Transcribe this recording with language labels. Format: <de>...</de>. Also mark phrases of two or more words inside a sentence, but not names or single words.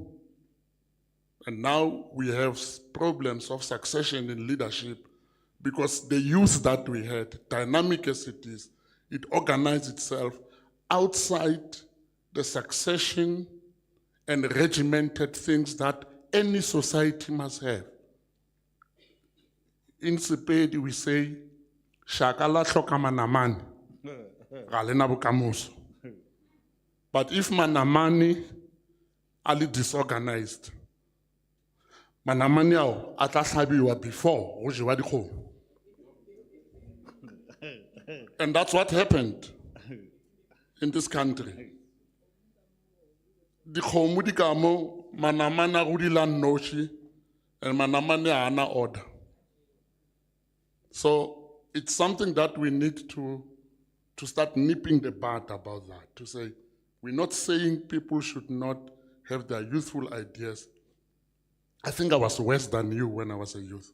<en>And now we have problems of succession in leadership because the youth that we had, dynamic as it is, it organized itself outside the succession and regimented things that any society must have. In Sepedi we say,</en> <nso>Shakala hloka manamane, ga le na bokamoso.</nso> <en>But if manamane are disorganized,</en> <nso>manamane ao a tla hlabiwa before go jewa dikgomo.</nso> <en>And that's what happened in this country.</en> <nso>Dikgomo di ka mo, manamane a godila noši, and manamane a hana order.</nso> <en>So it's something that we need to start nipping the bud about that, to say, we're not saying people should not have their youthful ideas. I think I was worse than you when I was a youth.</en>